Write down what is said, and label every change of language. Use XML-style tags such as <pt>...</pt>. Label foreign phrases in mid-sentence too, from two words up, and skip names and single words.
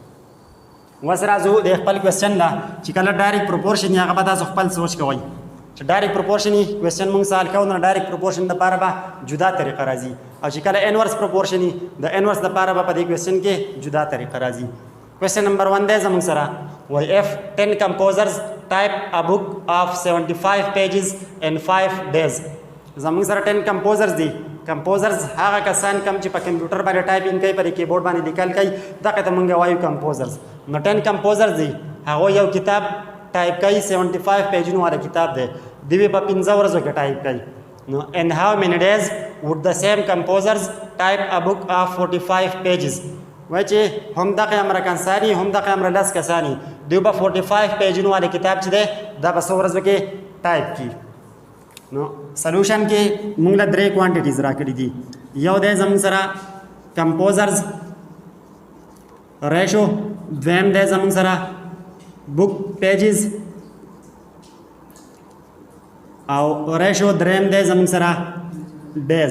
<ps>اوس راځو د خپل کوېسچن له چې کله</ps> <en>direct proportion</en> <ps>یې هغه به تاسو خپل سوچ کوئ چې</ps> <en>direct proportion</en> <ps>یې کوېسچن موږ سوال کوو نو</ps> <en>direct proportion</en> <ps>دپاره به جدا طریقه راځي، او چې کله</ps> <en>inverse proportion</en> <ps>یې د</ps> <en>inverse</en> <ps>دپاره به په دې کوېسچن کې جدا طریقه راځي.</ps> <en>question number</en> <ps>1 دی زموږ سره وایي</ps> <en>if 10 composers type a book of 75 pages in 5 days.</en> <ps>زموږ سره</ps> <en>10 composers</en> <ps>دي. کمپوزرز هغه کسان کم چې په کمپیوټر باندې ټایپینګ کوي، په کیبورډ باندې لیکل کوي، دغه ته موږ وایو کمپوزرز. نو 10 کمپوزرز دي، هغه یو کتاب ټایپ کوي، 75 پیجونو والا کتاب دی، دوی په 15 ورځو کې ټایپ کوي. نو</ps> <en>in how many days would the same composers type a book of 45 pages.</en> <ps>وایي چې هم دغه امره کسانی هم دغه امره 10 کسانی دوی به 45 پیجونو والا کتاب چې دی دا په 100 ورځو کې ټایپ کړي. نو سلوشن کې موږ له 3 کوانټیټیز راکړي دي. یو دی زموږ سره</ps> <en>composers ratio,</en> <ps>دویم دی زموږ سره</ps> <en>book pages</en> <ps>او ریشو، دریم دی زموږ سره ډیز.</ps>